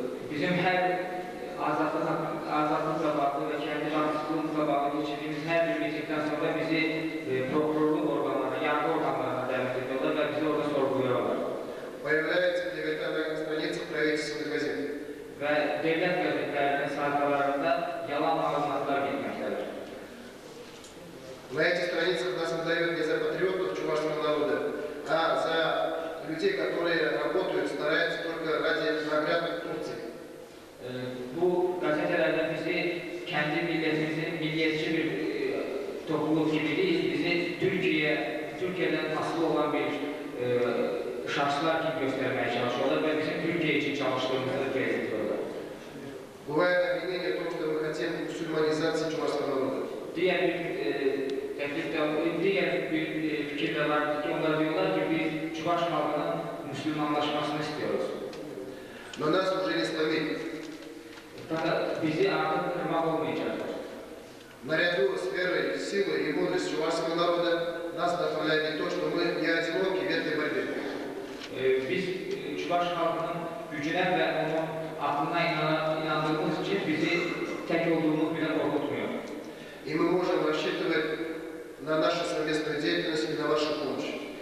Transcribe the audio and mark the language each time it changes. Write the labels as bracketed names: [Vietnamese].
[Turkish] Bizim her azatlıkla bağlı ve kendi bağımsızlığımızla bağlı geçirdiğimiz her bir mitingden sonra bizi prokurorluk organlarına, yargı organlarına davet ediyorlar ve bizi orada sorguluyorlar. [Russian] Появляется клевета на страницах правительственных газет. [Turkish] Ve devlet gazetelerinin sayfalarında yalan malumatlar gitmektedir. [Russian] На этих страницах нас выдают не за патриотов чувашского народа, а за людей, которые работают, стараются только ради наград Турции. [Turkish] Bu gazetelerde bizi kendi milletimizin milliyetçi bir topluluk gibi değil, bizi Türkiye'den asıl olan bir şahslar gibi göstermeye çalışıyorlar ve bizim Türkiye için çalıştığımızı belirtiyorlar. [Russian] Бывает обвинение в том, что мы хотим мусульманизации чувашского народа. [Turkish] Diğer bir fikir de var ki onlar diyorlar ki biz Çuvaş halkının Müslümanlaşmasını istiyoruz. [Russian] Но нас уже не сломить. [Turkish] Fakat bizi artık kırmak olmayacaklar. [Russian] Наряду с верой, силой и мудростью чувашского народа нас вдохновляет и то, что мы не одиноки в этой борьбе. [Turkish] Biz Çuvaş halkının gücüne ve onun aklına inandığımız için bizi tek olduğumuz bile korkutmuyor. [Russian] И мы можем рассчитывать на нашу совместную деятельность и на вашу помощь.